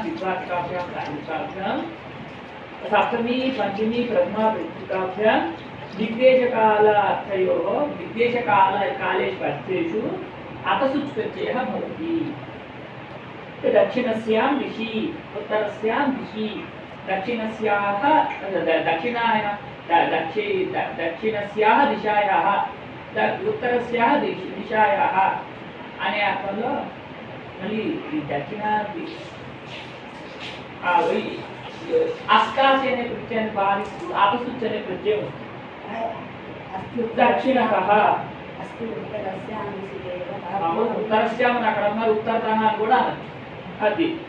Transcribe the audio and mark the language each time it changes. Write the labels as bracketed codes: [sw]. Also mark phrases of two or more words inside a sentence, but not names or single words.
[sa] द्वित्वाचकाभ्यां प्रातिपदिकाभ्यां सप्तमी पंचमी प्रथमा प्रतीकाभ्यां निर्देशकालार्थयोः निर्देशकालेषु अर्थेषु अतसुच् प्रत्ययः भवति. दक्षिणस्यां दिशि उत्तरस्यां दिशि दक्षिणस्याः दक्षिणस्याः दिशायाः उत्तरस्याः दिशायाः [te] అనే అర్థంలో మళ్ళీ ఈ దక్షిణ అష్టాసి అనే ప్రత్యయాన్ని పాలిస్తూ అపశుచ్ అనే ప్రత్యయం దక్షిణ ఉత్తరస్యామని అక్కడ ఉన్నారు, ఉత్తరతన అని కూడా అనొచ్చు.